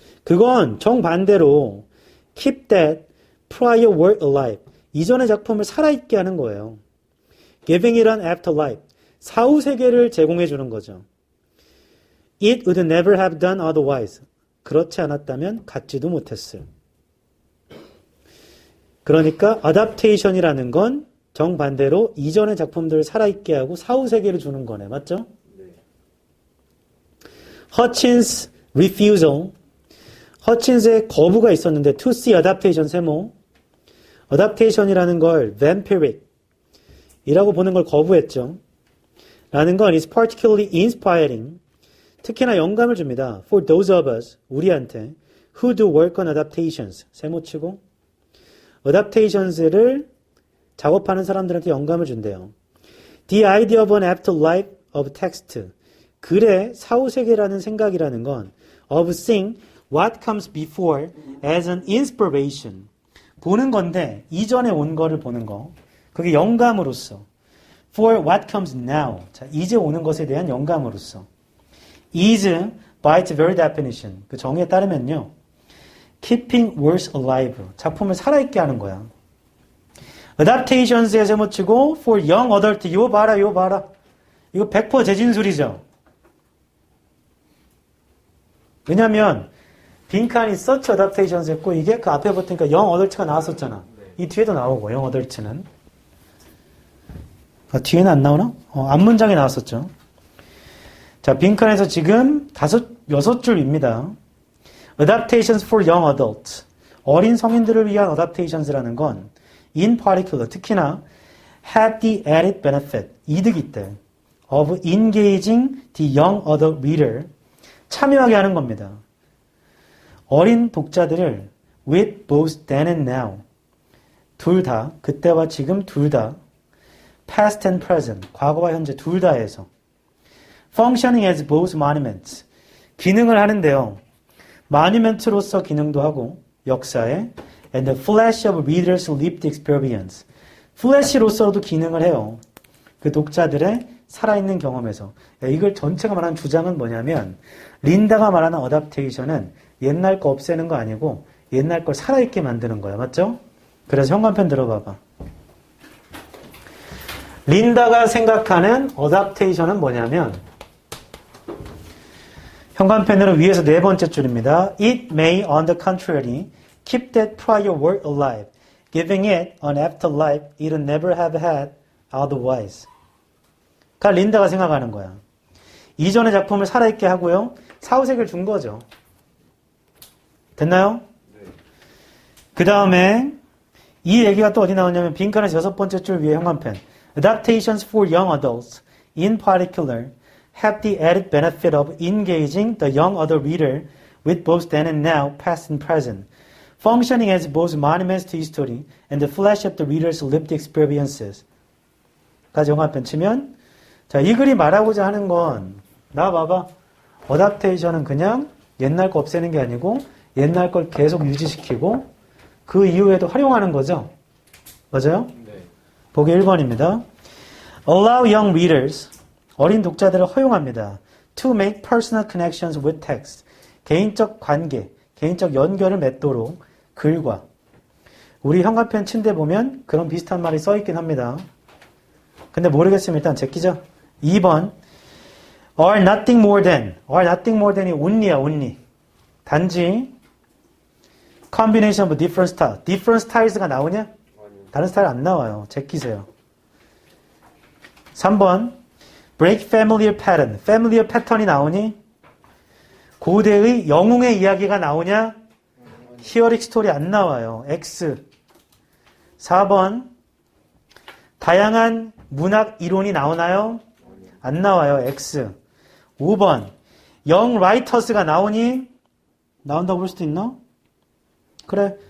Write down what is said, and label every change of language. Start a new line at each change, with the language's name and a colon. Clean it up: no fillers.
Korean: 그건 정반대로
English: keep that prior work alive.
Korean: 이전의 작품을 살아있게 하는 거예요.
English: giving it an afterlife.
Korean: 사후 세계를 제공해 주는 거죠.
English: It would never have done otherwise.
Korean: 그렇지 않았다면 갖지도 못했어요. 그러니까 adaptation이라는 건 정반대로 이전의 작품들을 살아있게 하고 사후 세계를 주는 거네. 맞죠? 네.
English: Hutchins' refusal.
Korean: 허친스의 거부가 있었는데
English: to see adaptation
Korean: 세모. adaptation이라는 걸 vampiric 이라고 보는 걸 거부했죠. 라는 건
English: is particularly inspiring.
Korean: 특히나 영감을 줍니다.
English: For those of us,
Korean: 우리한테
English: who do work on adaptations.
Korean: 세모치고 adaptations를 작업하는 사람들한테 영감을 준대요.
English: The idea of an afterlife of text.
Korean: 글의 사후세계라는 생각이라는 건
English: of seeing what comes before as an inspiration.
Korean: 보는 건데 이전에 온 거를 보는 거. 그게 영감으로서.
English: For what comes now.
Korean: 자, 이제 오는 것에 대한 영감으로서.
English: is by its very definition.
Korean: 그 정의에 따르면요.
English: keeping works alive.
Korean: 작품을 살아있게 하는 거야.
English: adaptations에
Korean: 세모치고
English: for young adult.
Korean: 이거 봐라, 이거 봐라. 이거 100% 재진술이죠. 왜냐면 빈칸이 such adaptations 했고 이게 그 앞에 붙으니까 young adult가 나왔었잖아. 이 뒤에도 나오고 young adult는. 뒤에는 안 나오나? 앞문장에 나왔었죠. 자, 빈칸에서 지금 6줄입니다.
English: Adaptations for young adults.
Korean: 어린 성인들을 위한 adaptations라는 건
English: in particular,
Korean: 특히나
English: had the added benefit,
Korean: 이득이 있대.
English: of engaging the young adult reader.
Korean: 참여하게 하는 겁니다. 어린 독자들을
English: with both then and now.
Korean: 둘 다, 그때와 지금 둘 다.
English: past and present,
Korean: 과거와 현재 둘 다에서
English: functioning as both monuments,
Korean: 기능을 하는데요. monument로서 기능도 하고 역사에
English: and the flash of readers' lived experience,
Korean: flash로서도 기능을 해요. 그 독자들의 살아있는 경험에서. 이걸 전체가 말하는 주장은 뭐냐면 린다가 말하는 어답테이션은 옛날 거 없애는 거 아니고 옛날 걸 살아있게 만드는 거야. 맞죠? 그래서 현관편 들어봐봐. 린다가 생각하는 어답테이션은 뭐냐면 현관펜으로 위에서 네 번째 줄입니다.
English: It may, on the contrary, keep that prior work alive, giving it an afterlife it would never have had otherwise.
Korean: 가 린다가 생각하는 거야. 이전의 작품을 살아있게 하고요. 사후세계를 준 거죠. 됐나요? 네. 그 다음에 이 얘기가 또 어디 나오냐면 빈칸에서 6번째 줄 위에 현관펜.
English: Adaptations for young adults, in particular, have the added benefit of engaging the young adult reader with both then and now, past and present, functioning as both monuments to history and the flash of the reader's lived experiences.
Korean: 까지 영화편 치면, 자, 이 글이 말하고자 하는 건, 나 봐봐. 어답테이션은 그냥 옛날 거 없애는 게 아니고 옛날 걸 계속 유지시키고 그 이후에도 활용하는 거죠. 맞아요? 네. 보기 1번입니다.
English: Allow young readers,
Korean: 어린 독자들을 허용합니다.
English: To make personal connections with text,
Korean: 개인적 관계, 개인적 연결을 맺도록 글과. 우리 현관편 침대 보면 그런 비슷한 말이 써있긴 합니다. 근데 모르겠으면 일단 제끼죠. 2번
English: are nothing more than,
Korean: are nothing more than이 only야, only. 단지
English: combination of different style, different styles
Korean: 가 나오냐? 아니요. 다른 스타일 안 나와요. 제끼세요. 3번
English: break familiar pattern, familiar pattern
Korean: 이 나오니? 고대의 영웅의 이야기가 나오냐? 히어릭 스토리 안 나와요. X. 4번 다양한 문학 이론이 나오나요? 안 나와요. X. 5번 young writers가 나오니? 나온다고 볼 수도 있나? 그래.